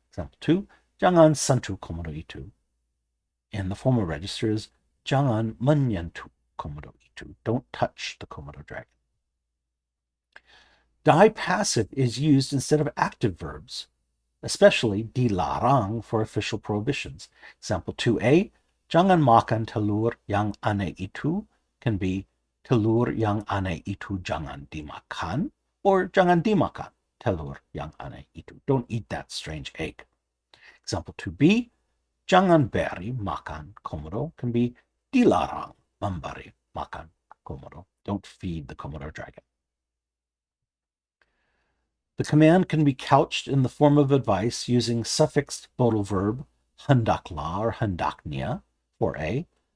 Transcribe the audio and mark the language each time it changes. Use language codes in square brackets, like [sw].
[en] Example 2, [id] jangan sentuh Komodo itu. [en] And the formal register is [id] jangan menyentuh Komodo itu. [en] Don't touch the Komodo dragon. Dipassive is used instead of active verbs, especially dilarang for official prohibitions. Example 2a, [id] jangan makan telur yang aneh itu [en] can be [id] telur yang aneh itu jangan dimakan, [en] or [id] jangan dimakan telur yang aneh itu. [en] Don't eat that strange egg. Example 2b, [id] jangan beri makan Komodo [en] can be [id] dilarang memberi makan Komodo. [en] Don't feed the Komodo dragon. The command can be couched in the form of advice using suffixed modal verb hendaklah or hendaknya for A.